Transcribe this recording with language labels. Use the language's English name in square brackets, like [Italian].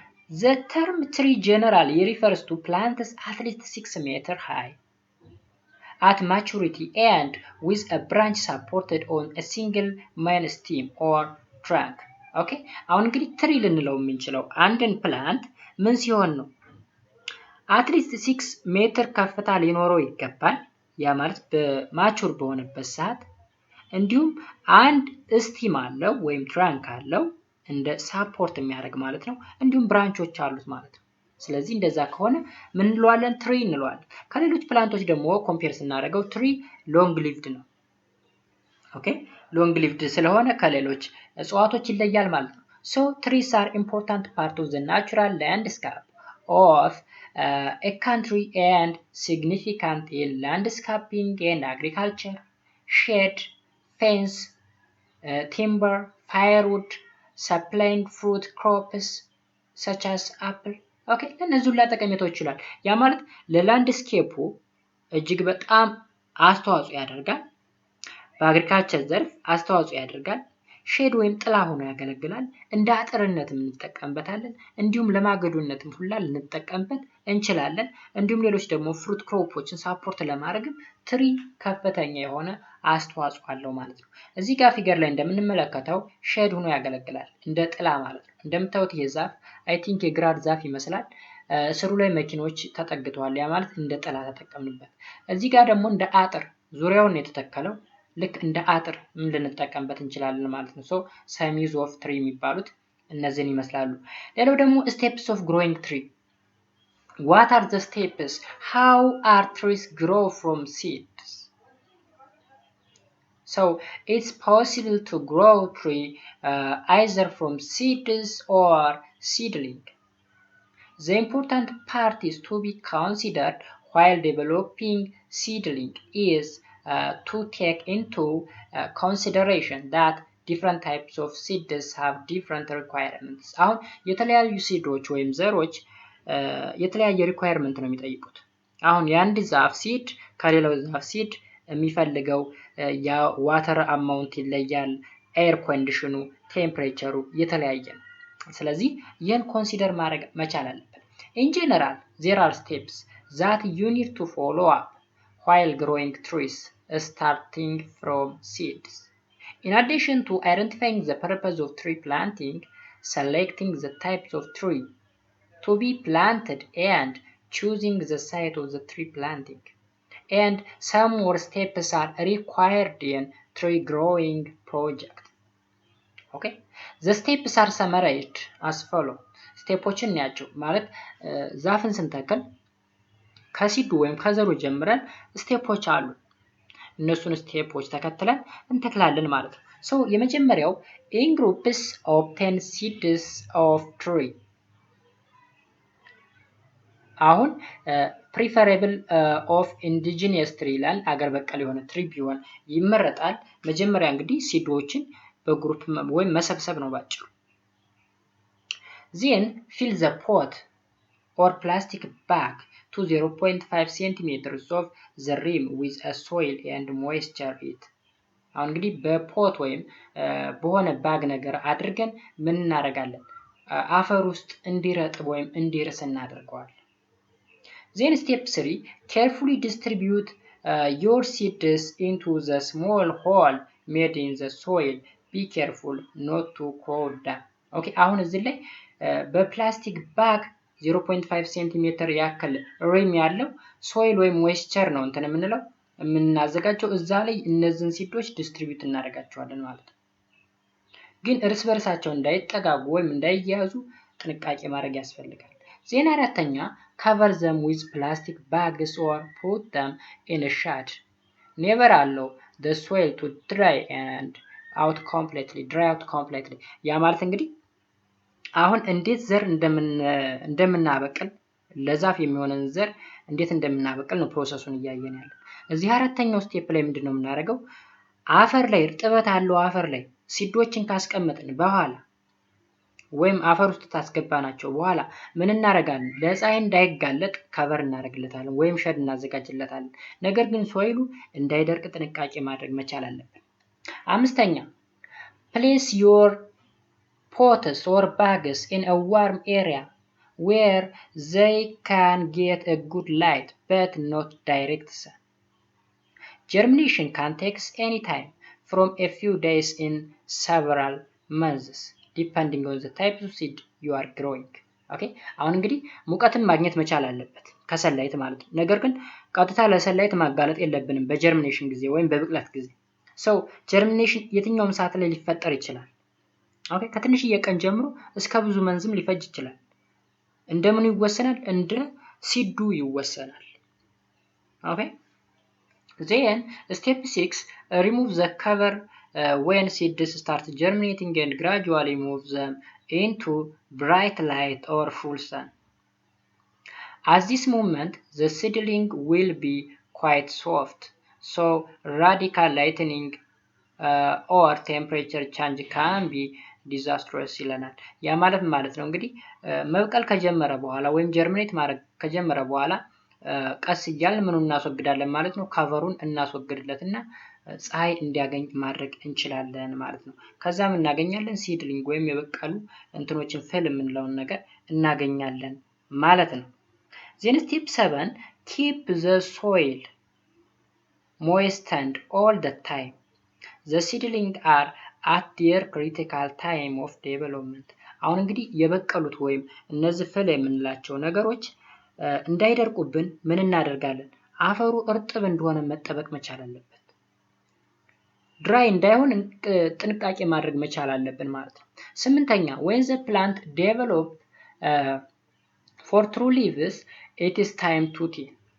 [English] The term tree generally refers to plants at least 6 meters high at maturity and with a branch supported on a single main stem or trunk. Okay? [Amharic] አሁን እንግዲህ ትሪ ልንለው የምንችለው አንድን ፕላንት ምን ሲሆን ነው? አትሊስት 6 ሜትር ከፍታ ሊኖረው ይገባል። ያ ማለት በማቹር በሆነበት ሰዓት እንዲሁም አንድ ስቲም አለው ወይም ትራንክ አለው እንደ ሳፖርት የሚያደርግ ማለት ነው። እንዲሁም ብራንቾች አሉት ማለት ነው። ስለዚህ እንደዛ ከሆነ ምን እንለዋለን? ትሪ እንለዋለን። ከሌሎች ፕላንቶች ደግሞ ኮምፔር ስናደርገው ትሪ ሎንግ ሊቭድ ነው። ኦኬ ሎንግ ሊቭድ ስለሆነ ከሌሎች እጽዋቶች ይለያል ማለት ነው። [English] So trees are important part of the natural landscape of a country and significant in landscaping and agriculture, shade, fence, timber, firewood, supplying fruit crops such as apple. [Amharic] ኦኬ ለነዚህ ሁሉ ጠቀሜታዎች ይችላል። ያ ማለት ለላንድስኬፑ እጅግ በጣም አስተዋጽኦ ያደርጋል። በአግሪካልቸር ዘርፍ አስተዋጽኦ ያደርጋል። ሼድ ወይም ጥላ ሆኖ ያገለግላል። እንደ አጥርነትም እንጠቀምበታለን። እንዲሁም ለማገዶነትም ሁላ ልንጠቀምበት እንችላለን። እንዲሁም ሌሎች ደግሞ ፍሩት ክሮፖችን ሳፖርት ለማድረግም ትሪ ከፍተኛ የሆነ አስተዋጽኦ አለው ማለት ነው። እዚህ ጋር ፊገር ላይ እንደምንመለከተው ሼድ ሆኖ ያገለግላል እንደ ጥላ ማለት ነው። እንደምታዩት ይሄ ዛፍ አይ ቲንክ የግራር ዛፍ ይመስላል። ስሩ ላይ መኪኖች ተጠግተዋል። ያ ማለት እንደ ጥላ ተጠቀምንበት። እዚህ ጋር ደግሞ እንደ አጥር ዙሪያውን የተተከለው ልክ እንደ አጥር ምን ልንጠቀምበት እንችላለን ማለት ነው። ሶ [English] some use of tree [Amharic] የሚባሉት እነዚህን ይመስላሉ። ሌላው ደግሞ [English] steps of growing tree. What are the steps? How are trees grow from seeds? So it's possible to grow tree either from seeds or seedling. The important part is to be considered while developing seedling is to take into consideration that different types of seeds have different requirements. [Amharic] አሁን የተለያዩ ሲዶች ወይም ዘሮች የተለያየ ሪኳየርመንት ነው የሚጠይቁት። አሁን የአንድ ዛፍ ሲድ ከሌላው ዛፍ ሲድ የሚፈልገው የዋተር አማውንት ይለያል፣ ኤር ኮንዲሽኑ፣ ቴምፕሬቸሩ የተለያየ ነው። ስለዚህ ይህን ኮንሲደር ማድረግ መቻል አለብን። [English] In general, there are steps that you need to follow up while growing trees, starting from seeds. In addition to identifying the purpose of tree planting, selecting the types of tree to be planted and choosing the site of the tree planting. And some more steps are required in tree growing project. Okay? The steps are summarized as follow. [Amharic] ስቴፖችን እናያቸው። ማለት ዛፍን ስንተክል ከሲዱ ወይም ከዘሩ ጀምረን ስቴፖች አሉ። እነሱን ስቴፖች ተከትለን እንተክላለን ማለት ነው። ሶ የመጀመሪያው [English] in groups obtain seeds of tree. አሁን preferable of indigenous tree [Amharic] ይላል። አገር በቀል የሆነ ትሪ ቢሆን ይመረጣል። መጀመሪያ እንግዲህ ሲዶችን በግሩፕ ወይም መሰብሰብ ነው ባጭሩ። [English] Then fill the pot or plastic bag to 0.5 centimeters of the rim with a soil and moisture it. [Amharic] አሁን እንግዲህ በፖት ወይም በሆነ ባግ ነገር አድርገን ምን እናደርጋለን? አፈር ውስጥ እንዲረጥብ ወይም እንዲርስ እናደርገዋለን። [English] Then step 3 carefully distribute your seeds into the small hole made in the soil. Be careful not to crowd them. [Amharic] ኦኬ አሁን እዚህ ላይ በፕላስቲክ ባግ 0.5 ሴንቲሜትር ያክል ሪም ያለው ሶይል ወይም ሞይስቸር ነው እንትን የምንለው የምናዘጋጀው እዛ ላይ እነዚህን ሲዶች ዲስትሪቢዩት እናደርጋቸዋለን ማለት ነው። ግን እርስ በርሳቸው እንዳይጠጋጉ ወይም እንዳይያዙ ጥንቃቄ ማድረግ ያስፈልጋል። ዜና አራተኛ [English] cover them with plastic bags or put them in a shade. Never allow the soil to dry out completely. [Amharic] ያ ማለት እንግዲህ አሁን እንዴት ዘር እንደምናበቅል ለዛፍ የሚሆነን ዘር እንዴት እንደምናበቅል ነው ፕሮሰሱን እያየን ያለው። እዚህ አራተኛው ስቴፕ ላይ ምንድነው የምናደርገው? አፈር ላይ እርጥበት አለው አፈር ላይ ሲዶችን ካስቀመጥን በኋላ ወይም አፈር ውስጥ ታስገባናቸው በኋላ ምን እናደርጋለን? ለፀሐይ እንዳይጋለጥ ከቨር እናደርግለታለን ወይም ሸድ እናዘጋጅለታለን። ነገር ግን ሶይሉ እንዳይደርቅ ጥንቃቄ ማድረግ መቻል አለብን። አምስተኛ [English] place your pots or bags in a warm area where they can get a good light but not direct sun. Germination can take any time from a few days in several months depending on the type of seed you are growing. Okay? [Amharic] አሁን እንግዲህ ሙቀትን ማግኘት መቻል አለበት ከሰንላይት ማለት ነው። ነገር ግን ቀጥታ ለሰንላይት ማጋለጥ የለብንም በጀርሚኔሽን ጊዜ ወይም በብቅለት ጊዜ። ሰው ጀርሚኔሽን የትኛውም ሰዓት ላይ ሊፈጠር ይችላል። ኦኬ ከትንሽዬ ቀን ጀምሮ እስከ ብዙ መንዝም ሊፈጅ ይችላል። እንደምን ይወሰናል? እንደ ሲዱ ይወሰናል። ኦኬ [English] then step 6 remove the cover when seeds start germinating and gradually move them into bright light or full sun. At this moment the seedling will be quite soft, so radical lightening or temperature change can be disastrous [Amharic] ይለናል። ያ ማለት ነው እንግዲህ መብቀል ከጀመረ በኋላ ወይም ጀርሚኔት ማድረግ ከጀመረ በኋላ ቀስ እያልን ምኑን እናስወግዳለን ማለት ነው? ካቨሩን እናስወግድለትና ፀሐይ እንዲያገኝ ማድረግ እንችላለን ማለት ነው። ከዛም እናገኛለን ሲድሊንግ ወይም የበቀሉ እንትኖችን ፍል የምንለውን ነገር እናገኛለን ማለት ነው። [English] then step 7 keep the soil moistened all the time. The seedlings are at their critical time of development. [Amharic] አሁን እንግዲህ የበቀሉት ወይም እነዚህ ፍል የምንላቸው ነገሮች እንዳይደርቁብን ምን እናደርጋለን? አፈሩ እርጥብ እንደሆነ መጠበቅ መቻል አለበት። ድራይ እንዳይሆን ጥንቃቄ ማድረግ መቻል አለብን ማለት ነው። 8ኛ [English] when the plant develop for true leaves it is time to thin.